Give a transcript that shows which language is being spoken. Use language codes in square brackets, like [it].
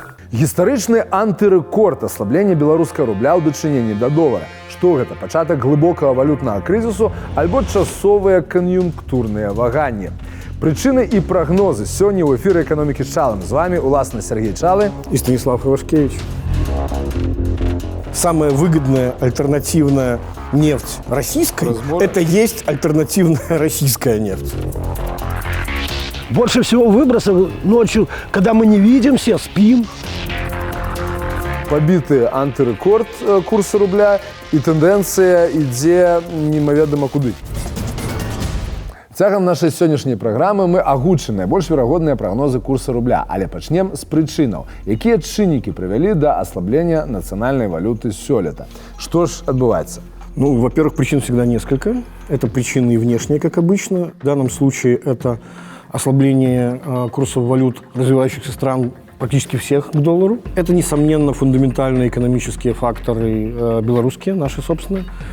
[be] Гістарычны антырэкорд аслаблення беларускага рубля ў дачыненні да долара. Што гэта? Пачатак глыбокага валютнага крызісу альбо часовыя кан'юнктурныя ваганні. Прычыны і прагнозы сёння ў эфіры эканомікі з Чалым. З вами, уласна, Сергей Чалы [ru] и Станислав Ивашкевич. Самая выгодная альтернативная нефть российской – это есть альтернативная российская нефть. Больше всего выбросов ночью, когда мы не видимся, спим. [be] Пабіты антырэкорд курса рубля і тэндэнцыя ідзе немаведама куды. Цягам нашай сённяшняй праграмы мы агучым найбольш верагодныя прагнозы курса рубля, але пачнем з прычынаў. Якія чыннікі прывялі да аслаблення нацыянальнай валюты сёлета? Што ж адбываецца? [ru] Ну, во-первых, причин всегда несколько. Это причины и внешние, как обычно. В данном случае это ослабление курсов валют развивающихся стран практически всех к доллару. Это, несомненно, фундаментальные экономические факторы белорусские, наши собственные.